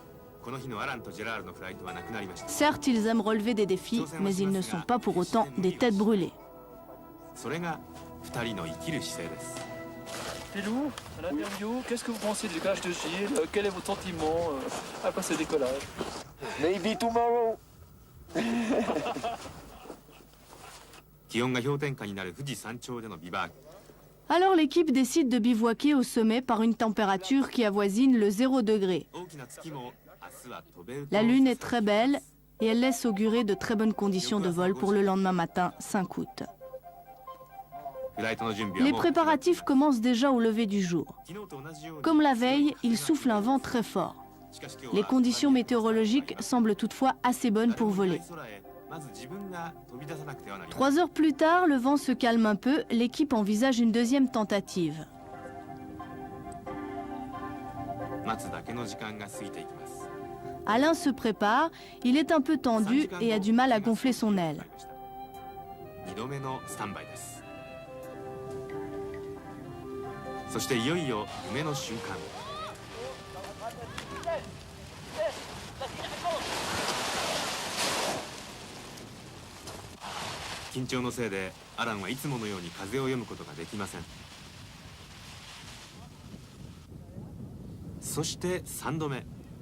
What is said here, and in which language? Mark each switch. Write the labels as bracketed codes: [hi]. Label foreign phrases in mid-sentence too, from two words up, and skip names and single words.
[fr] Certes, ils aiment relever des défis, mais ils ne sont pas pour autant des têtes brûlées. Pilou, à l'interview, qu'est-ce que vous pensez du décollage de Gilles? Quel est votre sentiment après ce décollage? [en] Maybe tomorrow. [ja] 気温が氷点下になる富士山頂でのビバーク。 [fr] Alors l'équipe décide de bivouaquer au sommet par une température qui avoisine le 0 degré. [ja] 大きな月も明日は飛べると [fr] La lune est très belle et elle laisse augurer de très bonnes conditions de vol pour le lendemain matin, 5 août. [ja] フライトの準備は [fr] Les [ja] もう [fr] préparatifs commencent déjà au lever du jour. [ja] 昨日と同じように [fr] Comme la veille, il souffle un vent très fort. [ja] しかし今日は [fr] Les conditions météorologiques semblent toutefois assez bonnes pour voler. [ja] 空へまず自分が飛び出さなくてはなりません [fr] 3 heures plus tard, le vent se calme un peu, l'équipe envisage une deuxième tentative. [ja] 待つだけの時間が過ぎていきます [fr] Alain se prépare, il est un peu tendu et a du mal à gonfler son aile. [ja] 2 度目のスタンバイですそしていよいよ夢の瞬間緊張のせいでアランはいつものように風を読むことができませんそして3度目